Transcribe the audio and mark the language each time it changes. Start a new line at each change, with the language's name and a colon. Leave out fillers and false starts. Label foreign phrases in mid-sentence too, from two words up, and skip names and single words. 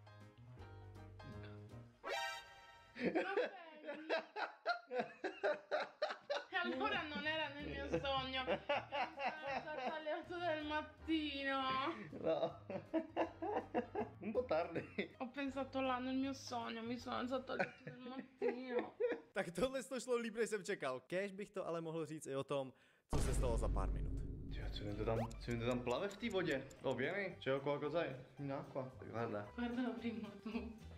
Italian: Allora non era nel mio sogno. Sono alle 8 del mattino. No. Un po' tardi. Ho pensato là nel mio sogno, mi sono alzato alle 8 del mattino.
Czech: Tak tohle to šlo líp, než jsem čekal. Kéž bych to ale mohl říct i o tom, co se stalo za pár minut. Co mi to tam plave v té vodě?
Italian: Oh, vieni, c'è qualcosa in acqua. Guarda. Guardalo prima tu.